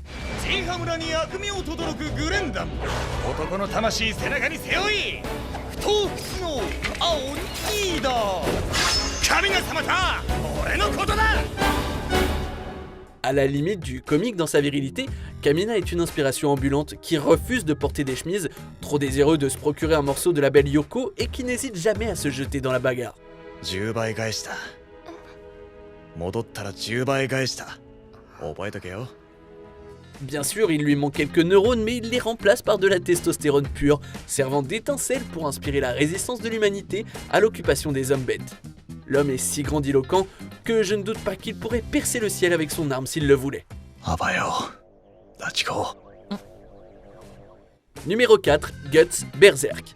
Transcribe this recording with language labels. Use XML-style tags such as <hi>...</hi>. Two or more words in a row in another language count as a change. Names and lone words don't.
<fr>À la limite du comique dans sa virilité, Kamina est une inspiration ambulante qui refuse de porter des chemises, trop désireux de se procurer un morceau de la belle Yoko et qui n'hésite jamais à se jeter dans la bagarre.</fr> <ja>10 倍返した戻ったら10倍返した覚えとけよ</ja> <fr>Bien sûr, il lui manque quelques neurones, mais il les remplace par de la testostérone pure, servant d'étincelle pour inspirer la résistance de l'humanité à l'occupation des hommes bêtes. L'homme est si grandiloquent que je ne doute pas qu'il pourrait percer le ciel avec son arme s'il le voulait. Numéro 4, Guts Berserk.</fr>